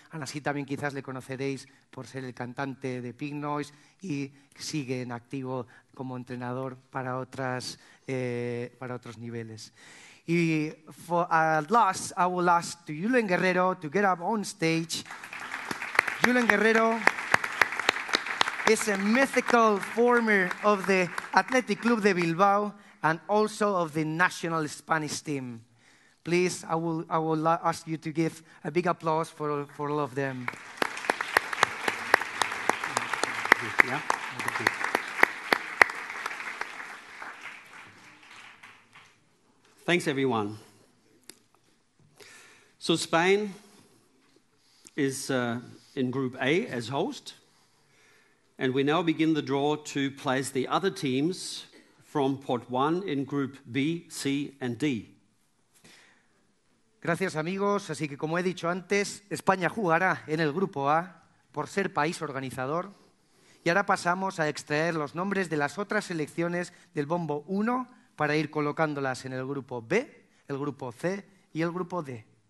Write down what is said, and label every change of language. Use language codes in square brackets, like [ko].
[es] Aún así también quizás le conoceréis por ser el cantante de Pink Noise y sigue en activo como entrenador para otros niveles. [en] Y at last, I will ask to Julen Guerrero to get up on stage. Julen Guerrero is a mythical former of the Athletic Club de Bilbao and also of the national Spanish team. Please, I will ask you to give a big applause for all of them. Yeah. Thanks, everyone. So Spain is in Group A as host, and we now begin the draw to place the other teams from Pot 1 in Group B, C, and D. [es] Gracias, amigos. Así que, como he dicho antes, España jugará en el Grupo A por ser país organizador. Y ahora pasamos a extraer los nombres de las otras selecciones del bombo 1 para ir colocándolas en el Grupo B, el Grupo C y el Grupo D.